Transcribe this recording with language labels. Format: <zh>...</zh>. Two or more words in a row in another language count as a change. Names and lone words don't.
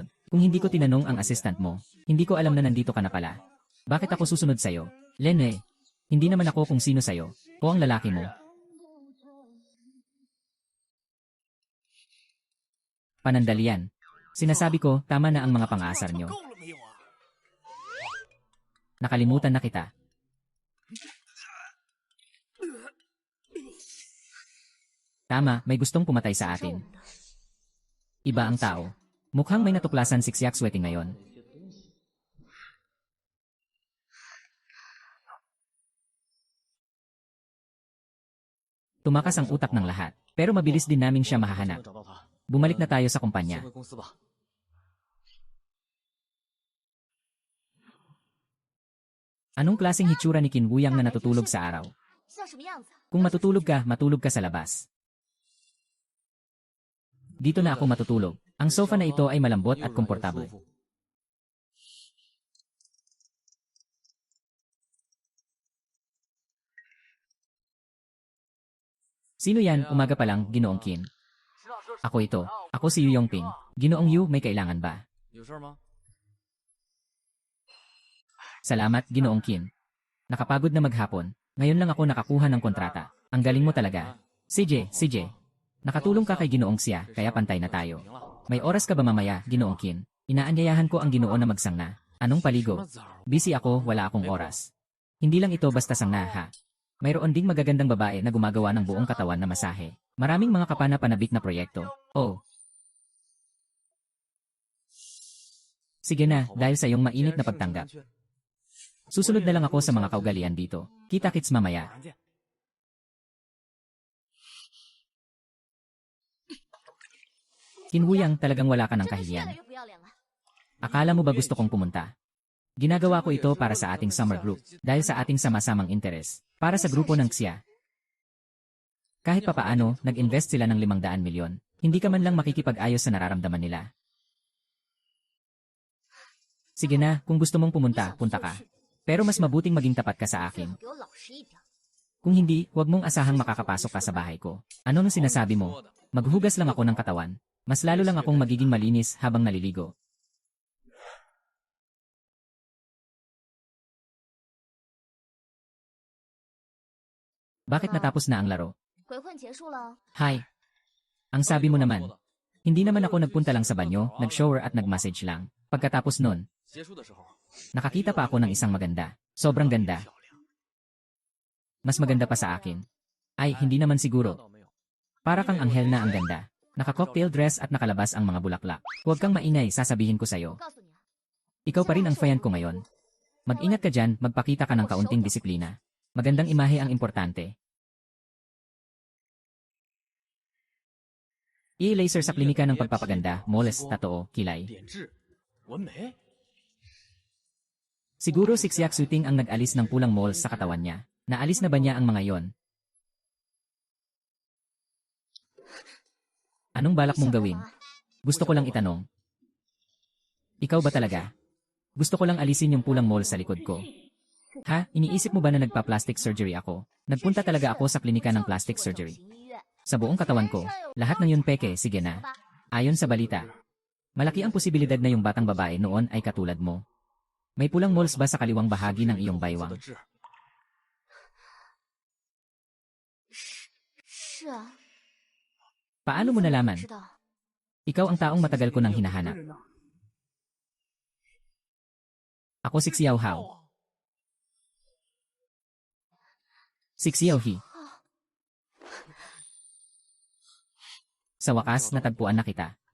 <tl>Kung hindi ko tinanong ang assistant mo, hindi ko alam na nandito ka na pala. Bakit ako susunod sa'yo? Lenwei, hindi naman ako kung sino sa'yo. O ang lalaki mo. Panandalian. Sinasabi ko, tama na ang mga pang-aasar nyo.</tl> <zh>够了没有啊？</zh> <tl>Nakalimutan na kita. Tama, may gustong pumatay sa atin. Iba ang tao. Mukhang may natuklasan si Xiaxueting ngayon. Tumakas ang utak ng lahat, pero mabilis din namin siya</tl> <zh>怎么</zh> <tl>mahahanap.</tl> <zh>找到他？</zh> <tl>Bumalik na tayo sa</tl> <zh>先</zh> <tl>kumpanya.</tl> <zh>回公司吧。</zh> <tl>Anong klaseng hitsura ni Kinwuyang na natutulog sa araw?</tl> <zh>像什么样子？</zh> <tl>Kung matutulog ka sa labas. Dito na ako matutulog. Ang sofa na ito ay malambot at komportable. Sino yan, umaga pa lang, Ginoong Qin? Ako ito. Ako si Yu Yongping. Ginoong Yu, may kailangan ba?</tl> <zh>有事吗？</zh> <tl>Salamat, Ginoong Qin. Nakapagod na maghapon. Ngayon lang ako nakakuha ng kontrata. Ang galing mo talaga. CJ. Nakatulong ka kay Ginoong Xia, kaya pantay na tayo.</tl> <zh>明了。</zh> <tl>May oras ka ba mamaya, Ginoong Qin? Inaanyayahan ko ang Ginoo na magsangna. Anong</tl> <zh>什</zh> <tl>paligo?</tl> <zh>么枣？</zh> <tl>Busy ako, wala akong oras. Hindi lang ito basta sangna ha. Mayroon ding magagandang babae na gumagawa ng buong katawan na masahe. Maraming mga kapana-panabik na proyekto. Oh. Sige na, dahil sa iyong mainit na pagtanggap. Susunod na lang ako sa mga kaugalian dito. Kita-kits mamaya.</tl> <zh>晚见。</zh> <tl>Kinwuyang, talagang wala ka ng</tl> <zh>真的是越</zh> <tl>kahihiyan.</tl> <zh>来越不要脸了。</zh> <tl>Akala mo ba gusto kong pumunta? Ginagawa ko ito para sa ating</tl> <en>summer group,</en> <tl>dahil sa ating sama-samang interes, para sa grupo ng Xia. Kahit papaano, nag-invest sila ng 500 milyon. Hindi ka man lang makikipag-ayos sa nararamdaman nila. Sige na, kung gusto mong pumunta, punta ka. Pero mas mabuting maging tapat ka sa</tl> <zh>最</zh> <tl>akin.</tl> <zh>好给我老实一点。</zh> <tl>Kung hindi, huwag mong asahang makakapasok ka sa bahay ko. Ano nung sinasabi mo? Maghuhugas lang ako ng katawan. Mas lalo lang akong magiging malinis habang naliligo. Bakit natapos na ang laro?</tl> <zh>鬼混结束了，</zh> <tl>Hi. Ang sabi mo naman, hindi naman ako nagpunta lang sa banyo, nag-shower at nag-massage lang. Pagkatapos nun,</tl> <zh>结束的时候，</zh> <tl>nakakita pa ako ng isang maganda. Sobrang ganda. Mas maganda pa sa akin. Ay, hindi naman</tl> <zh>看</zh> <tl>siguro.</tl> <zh>到没有？</zh> <tl>Para kang anghel na ang ganda. Naka-</tl> <en>cocktail dress</en> <tl>at nakalabas ang mga bulaklak. Huwag kang maingay, sasabihin ko</tl> <zh>我</zh> <tl>sa'yo.</tl> <zh>告诉你啊，</zh> <tl>Ikaw pa rin ang fan ko ngayon. Mag-ingat ka dyan, magpakita ka ng kaunting disiplina. Magandang imahe ang importante. I-laser sa klinika ng pagpapaganda, moles, tatoo, kilay.</tl> <zh>点痣，纹眉。</zh> <tl>Siguro si Xiaxuting ang nag-alis ng pulang moles sa katawan niya. Naalis na ba niya ang mga yon? Anong balak mong gawin? Gusto ko lang itanong. Ikaw ba talaga? Gusto ko lang alisin yung pulang moles sa likod ko. Ha? Iniisip mo ba na nagpa-</tl> <en>plastic surgery</en> <tl>ako? Nagpunta talaga ako sa klinika ng</tl> <en>plastic surgery.</en> <zh>整形医院</zh> <tl>Sa buong katawan ko. Lahat ng yun peke, sige na. Ayon sa balita. Malaki ang posibilidad na yung batang babae noon ay katulad mo. May pulang moles ba sa kaliwang bahagi ng iyong</tl> <zh>色</zh> <tl>baywang?</tl> <zh>的痣，是啊，</zh> <tl>Paano mo</tl> <zh>你怎么</zh> <tl>nalaman?</tl> <zh>知道？</zh> <tl>Ikaw ang taong matagal ko nang hinahanap. Ako si Xiao Hao. Si Xiao He. Sa wakas, natagpuan na kita.</tl>